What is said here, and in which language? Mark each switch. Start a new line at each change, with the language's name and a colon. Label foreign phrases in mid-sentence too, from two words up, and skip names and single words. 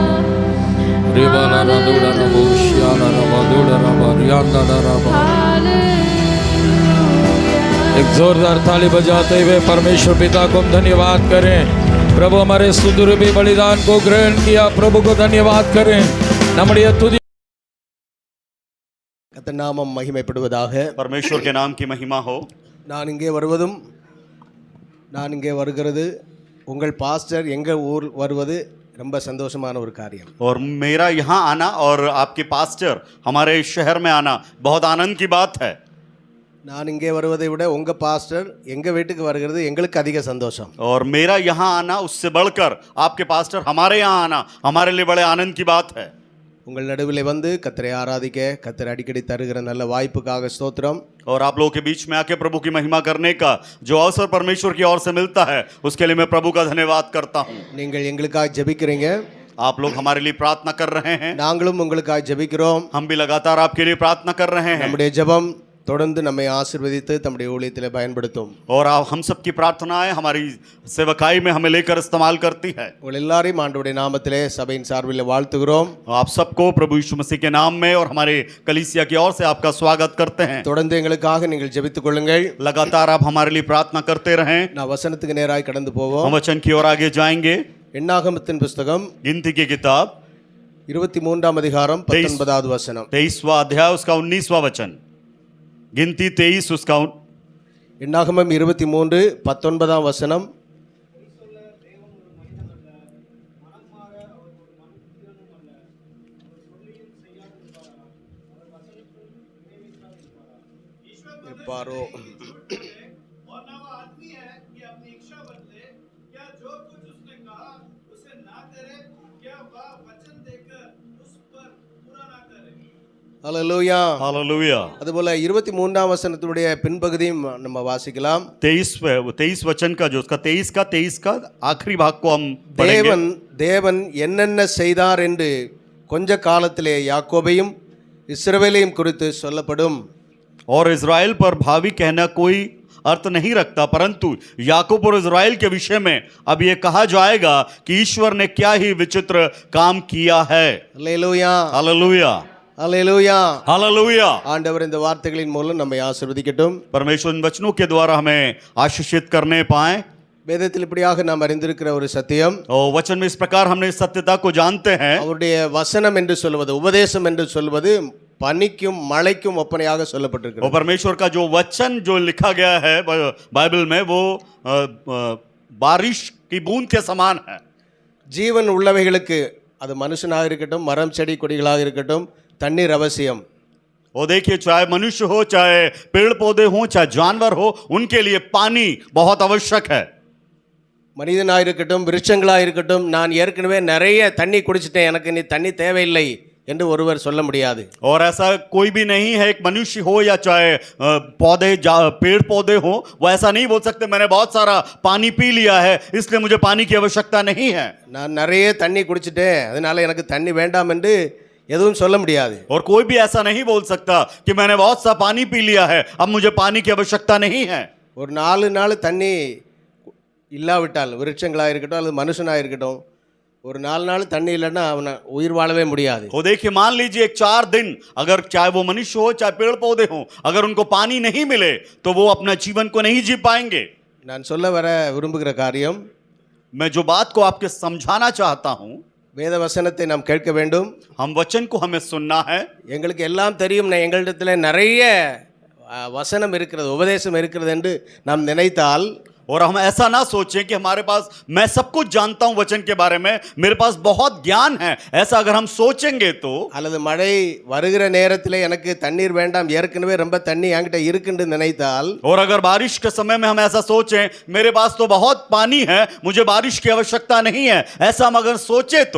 Hindi: Ribana rada rada raba shiana raba duda raba rianda raba. एक जोरदार ताली बजाते हुए परमेश्वर पिता को हम धन्यवाद करें। प्रभु हमारे सुदूर भी बलिदान को ग्रहण किया, प्रभु को धन्यवाद करें।
Tamil: நம்முடைய துதி கர்த்தர் நாமம் மகிமைப்படுவதாக.
Hindi: परमेश्वर के नाम की महिमा हो।
Tamil: நான் இங்கே வருவதும் நான் இங்கே வருகிறது உங்கள் பாஸ்டர் எங்கள் ஊர் வருவது ரொம்ப சந்தோஷமான ஒரு காரியம்.
Hindi: और मेरा यहाँ आना और आपके पास्टर हमारे शहर में आना बहुत आनंद की बात है.
Tamil: நான் இங்கே வருவதை விட உங்கள் பாஸ்டர் எங்கள் வீட்டுக்கு வருகிறது எங்களுக்கு அதிக சந்தோஷம்.
Hindi: और मेरा यहाँ आना उससे बढ़कर आपके पास्टर हमारे यहाँ आना हमारे लिए बड़े आनंद की बात है.
Tamil: உங்கள் நடுவில் வந்து கர்த்தரை ஆராதிக்க கர்த்தர் அடிக்கடி தருகிற நல்ல வாய்ப்புக்காக ஸ்தோத்திரம்.
Hindi: और आप लोगों के बीच में आके प्रभु की महिमा करने का जो अवसर परमेश्वर की ओर से मिलता है उसके लिए मैं प्रभु का धन्यवाद करता हूँ.
Tamil: நீங்கள் எங்களுக்காக ஜெபிக்கிறீங்க,
Hindi: आप लोग हमारे लिए प्रार्थना कर रहे हैं,
Tamil: நாங்களும் உங்களுக்காக ஜெபிக்கிறோம்.
Hindi: हम भी लगातार आपके लिए प्रार्थना कर रहे हैं.
Tamil: நம்முடைய ஜெபம் தொடர்ந்து நம்மை ஆசீர்வதித்து தம்முடைய ஊழியத்தில் பயன்படுத்தும்.
Hindi: और हम सबकी प्रार्थनाएं हमारी सेवकाई में हमें लेकर इस्तेमाल करती है.
Tamil: உங்கள் எல்லாரையும் ஆண்டவருடைய நாமத்திலே சபையின் சார்பில் வாழ்த்துகிறோம்.
Hindi: आप सबको प्रभु यीशु मसीह के नाम में और हमारे कलीसिया की ओर से आपका स्वागत करते हैं.
Tamil: தொடர்ந்து எங்களுக்காக நீங்கள் ஜெபித்துக் கொள்ளுங்கள்.
Hindi: लगातार आप हमारे लिए प्रार्थना करते रहें.
Tamil: நான் வசனத்துக்கு நேராக கடந்து போவோம்.
Hindi: हम वचन की ओर आगे जाएंगे.
Tamil: எண்ணாகமத்தின் புஸ்தகம்
Hindi: गिनती की किताब
Tamil: 23ஆம் அதிகாரம் 19வது வசனம்.
Hindi: 23वां अध्याय उसका 19वां वचन. गिनती 23 उसका
Tamil: எண்ணாகமம் 23:19 வசனம். பாரோ ஹல்லேலூயா.
Hindi: हालेलुया.
Tamil: அதுபோல 23ஆம் வசனத்துடைய பின்பகுதியும் நம்ம வாசிக்கலாம்.
Hindi: 23 वचन का जो उसका 23 का आखिरी भाग को हम पढ़ेंगे.
Tamil: தேவன் என்னென்ன செய்தார் என்று கொஞ்ச காலத்திலே யாக்கோபையும் இஸ்ரவேலையும் குறித்து சொல்லப்படும்.
Hindi: और इज़राइल पर भावी कहना कोई अर्थ नहीं रखता, परंतु याकूब और इज़राइल के विषय में अब ये कहा जाएगा कि ईश्वर ने क्या ही विचित्र काम किया है.
Tamil: ஹல்லேலூயா.
Hindi: हालेलुया.
Tamil: ஹல்லேலூயா.
Hindi: हालेलुया.
Tamil: ஆண்டவர் இந்த வார்த்தைகளின் மூலம் நம்மை ஆசீர்வதிக்கட்டும்.
Hindi: परमेश्वर इन वचनों के द्वारा हमें आशीषित करने पाए.
Tamil: வேதத்தில் இப்படியாக நாம் அறிந்திருக்கிற ஒரு சத்தியம்,
Hindi: और वचन में इस प्रकार हमने इस सत्यता को जानते हैं.
Tamil: அவருடைய வசனம் என்று சொல்வது, உபதேசம் என்று சொல்வது பனிக்கும் மழைக்கும் ஒப்பனையாக
Hindi: और
Tamil: சொல்லப்பட்டிருக்கிறது.
Hindi: परमेश्वर का जो वचन जो लिखा गया है बाइबल में वो बारिश की बूंद के समान है.
Tamil: ஜீவன் உள்ளவைகளுக்கு, அது மனுஷனாக இருக்கட்டும், மரம் செடி கொடிகளாக இருக்கட்டும், தண்ணீர் அவசியம்.
Hindi: और देखिए, चाहे मनुष्य हो, चाहे पेड़ पौधे हो, चाहे जानवर हो, उनके लिए पानी बहुत आवश्यक है.
Tamil: மனிதனாக இருக்கட்டும், விருட்சங்களாக இருக்கட்டும், நான் ஏற்கனவே நிறைய தண்ணி குடிச்சிட்டேன், எனக்கு நீ தண்ணி தேவையில்லை என்று ஒருவர் சொல்ல முடியாது.
Hindi: और ऐसा कोई भी नहीं है, एक मनुष्य हो या चाहे पौधे पेड़ पौधे हो, वो ऐसा नहीं बोल सकते मैंने बहुत सारा पानी पी लिया है इसलिए मुझे पानी की आवश्यकता नहीं है.
Tamil: நான் நிறைய தண்ணி குடிச்சிட்டேன் அதனால எனக்கு தண்ணி வேண்டாம் என்று எதுவும் சொல்ல முடியாது.
Hindi: और कोई भी ऐसा नहीं बोल सकता कि मैंने बहुत सा पानी पी लिया है अब मुझे पानी की आवश्यकता नहीं है.
Tamil: ஒரு 4 நாள் தண்ணி இல்லாவிட்டால், விருட்சங்களாக இருக்கட்டும் அல்லது மனுஷனாக இருக்கட்டும், ஒரு 4 நாள் தண்ணி இல்லைன்னா அவனை உயிர் வாழவே முடியாது.
Hindi: तो देखिए, मान लीजिए 4 दिन अगर चाहे वो मनुष्य हो चाहे पेड़ पौधे हो, अगर उनको पानी नहीं मिले तो वो अपना जीवन को नहीं जी पाएंगे.
Tamil: நான் சொல்ல வர விரும்புகிற காரியம்,
Hindi: मैं जो बात को आपके समझाना चाहता हूं,
Tamil: வேத வசனத்தை நாம் கேட்க வேண்டும்.
Hindi: हम वचन को हमें सुनना है.
Tamil: எங்களுக்கு எல்லாம் தெரியும், எங்களிடத்தில் நிறைய வசனம் இருக்கிறது, உபதேசம் இருக்கிறது என்று நாம் நினைத்தால்,
Hindi: और हम ऐसा ना सोचें कि हमारे पास मैं सब कुछ जानता हूं वचन के बारे में, मेरे पास बहुत ज्ञान है, ऐसा अगर हम सोचेंगे तो,
Tamil: அல்லது மழை வருகிற நேரத்தில் எனக்கு தண்ணீர் வேண்டாம், ஏற்கனவே ரொம்ப தண்ணி என்கிட்ட இருக்குன்னு நினைத்தால்,
Hindi: और अगर बारिश के समय में हम ऐसा सोचें मेरे पास तो बहुत पानी है, मुझे बारिश की आवश्यकता नहीं है, ऐसा हम अगर सोचे तो